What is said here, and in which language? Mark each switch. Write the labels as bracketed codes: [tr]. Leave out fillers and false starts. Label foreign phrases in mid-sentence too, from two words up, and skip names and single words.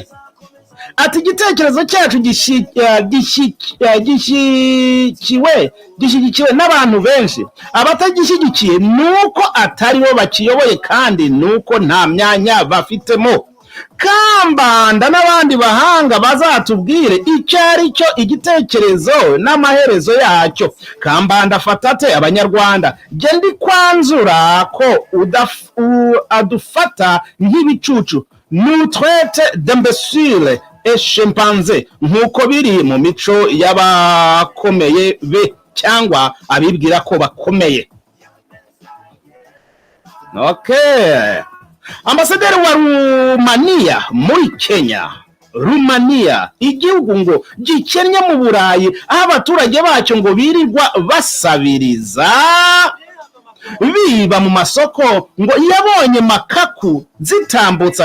[rw] Ati igitekerezo cyacu gishyigikiwe n'abantu benshi, abatagishyigikiye nuko atari bo bakiyoboye kandi nuko nta myanya bafitemo. Kambanda n'abandi bahanga bazatubwire icyo ari cyo igitekerezo n'amaherezo yacyo. Kambanda afatate abanyarwanda, je ndi kwanzura ko adufata nk'ibicucu, [fr] nous traite d'imbéciles et chimpanzés, [rw] nk'uko biri mu mico y'abakomeye be cyangwa abibwira ko bakomeye. Okay. Ambasaderi wa Rumania muri Kenya. Rumania igihugu ngo gikennye mu Burayi, aho abaturage bacyo ngo birirwa basabiriza biba mu masoko, ngo yabonye makaku zitambutse.